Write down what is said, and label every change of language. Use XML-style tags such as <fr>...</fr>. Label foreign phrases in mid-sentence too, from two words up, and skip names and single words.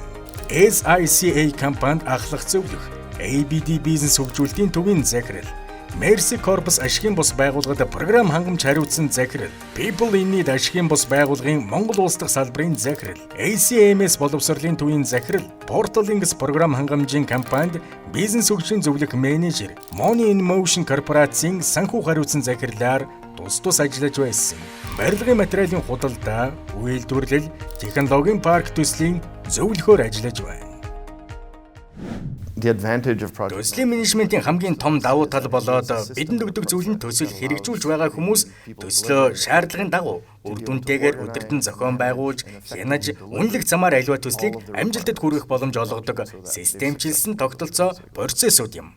<mn>SICA компанид ахлах зөвлөх, ABD бизнес хөгжүүлэлтийн төвийн захирал, Mercy Corpus ашигын бус байгууллагад програм хангамж хариуцсан захирал, People in Need ашигын бус байгууллагын Монгол улс дахь салбарын захирал, ACMS боловсролын төвийн захирал, Portalinks програм хангамжийн компанид бизнес хөгжлийн зөвлөх менежер, Money in Motion корпорацийн санхүү хариуцсан захирлаар тус ажиллаж байсан. Барилгын материалын худалдаа, үйлдвэрлэл, технологийн парк төслийн зөвлөхөөр ажиллаж байна.</mn> <en>The advantage of project</en> <mn>Төслийн менежментийн хамгийн том давуу тал болоод бидэнд өгдөг зүйл нь төсөл хэрэгжүүлж байгаа хүмүүс төслөө шаардлагын дагуу үр дүнтэйгээр өдөртөн зохион байгуулж, хянаж, үнэлэх замаар аливаа төслийг амжилтад хүргэх боломж олгодог системчилсэн тогтолцоо процессууд юм.</mn>